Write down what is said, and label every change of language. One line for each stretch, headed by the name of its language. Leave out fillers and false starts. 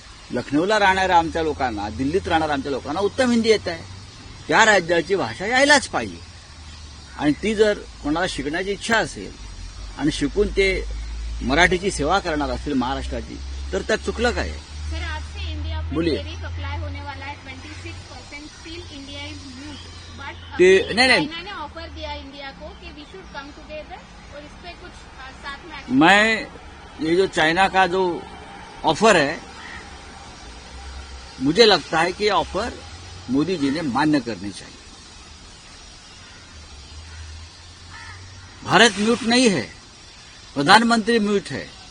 Marathi: लखनौला राहणाऱ्या आमच्या लोकांना, दिल्लीत राहणाऱ्या आमच्या लोकांना उत्तम हिंदी येत आहे. त्या राज्याची भाषा यायलाच पाहिजे. आणि ती जर कोणाला शिकण्याची इच्छा असेल आणि शिकून ते मराठीची सेवा करणार असतील महाराष्ट्राची, तर त्यात चुकलं काय?
Hindi: सर, आज से इंडिया पे बोलिए. टेरिफ अप्लाई होने वाला है.
English: 26% still India is mute, but
Hindi: नहीं, नहीं. चाइना ने ऑफर दिया इंडिया को कि
English: we should come together
Hindi: और इस पे कुछ साथ में action- मैं ये जो चाइना का जो ऑफर है, मुझे लगता है कि ये ऑफर मोदी जी ने मान्य करनी चाहिए. भारत म्यूट नहीं है, प्रधानमंत्री म्यूट है.